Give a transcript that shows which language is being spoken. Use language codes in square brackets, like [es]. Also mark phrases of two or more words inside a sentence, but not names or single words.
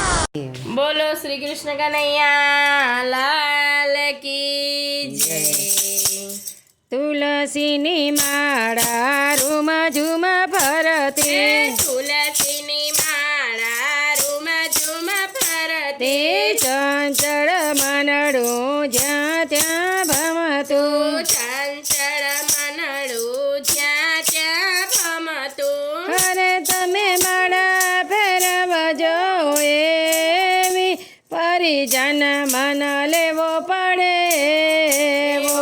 [hi] बोलो श्री कृष्ण कन्हैया लाल की जय। [gu] તુલસીની માળા રૂમ ઝૂમ ફરતે, તુલસીની માળા રૂમ ઝૂમ ફરતે, चंचळ मनडું જ્યાં ત્યાં ભમતું, ચંચળ મનડું જ્યાં ત્યાં ભમતું। અરે તમે માળા ફેરવજો એવી પરિજન મન લેવો પડે એવો,